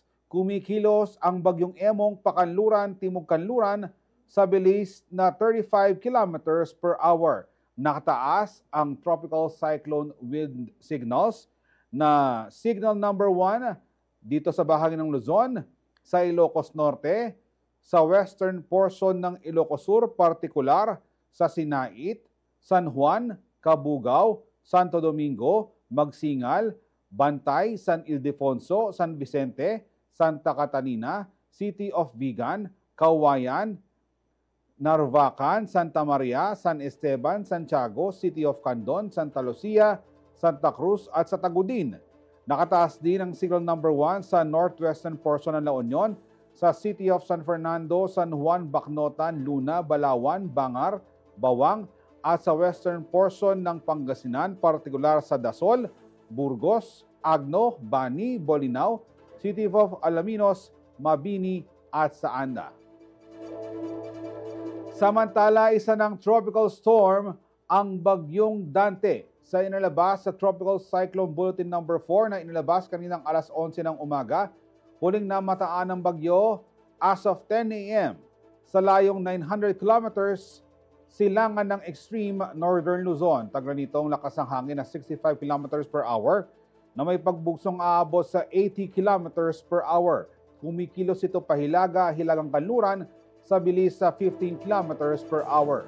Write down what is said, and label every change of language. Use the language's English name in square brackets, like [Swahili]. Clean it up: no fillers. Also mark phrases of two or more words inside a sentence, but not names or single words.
[Filipino] Kumikilos ang bagyong emong pakanluran, timog-kanluran sa bilis na 35 [English] kilometers per hour. [Filipino] Nakataas ang [English] tropical cyclone wind signals [Filipino] na [English] signal number 1 [Filipino] dito sa bahagi ng Luzon, sa Ilocos Norte, sa [English] western portion [Filipino] ng Ilocos Sur, partikular sa Sinait, San Juan, Cabugao, Santo Domingo, Magsingal, Bantay, San Ildefonso, San Vicente, Santa Catarina, City of Vigan, Kawayan, Narvacan, Santa Maria, San Esteban, Santiago, City of Candon, Santa Lucia, Santa Cruz at sa Tagudin. Nakataas din ang [English] signal number 1 [Filipino] sa [English] northwestern portion [Filipino] ng La Union, sa City of San Fernando, San Juan, Bacnotan, Luna, Balawan, Bangar, Bawang at sa [English] western portion [Filipino] ng Pangasinan, partikular sa Dasol, Burgos, Agno, Bani, Bolinao, City of Alaminos, Mabini at sa Anda. Samantala, isa ng [English] tropical storm [Filipino] ang bagyong Dante sa inilabas sa [English] Tropical Cyclone Bulletin number 4 [Filipino] na inilabas kaninang alas 11 ng umaga. Huling namataan ng bagyo [English] as of 10 a.m. [Filipino] sa layong 900 kilometers silangan ng [English] extreme northern [Filipino] Luzon. Tagla nitong lakas ng hangin na 65 [English] kilometers per hour [Filipino] na may pagbugsong aabot sa 80 [English] kilometers per hour. [Filipino] Kumikilos ito pahilaga, hilagang kanluran sa bilis sa 15 [English] kilometers per hour.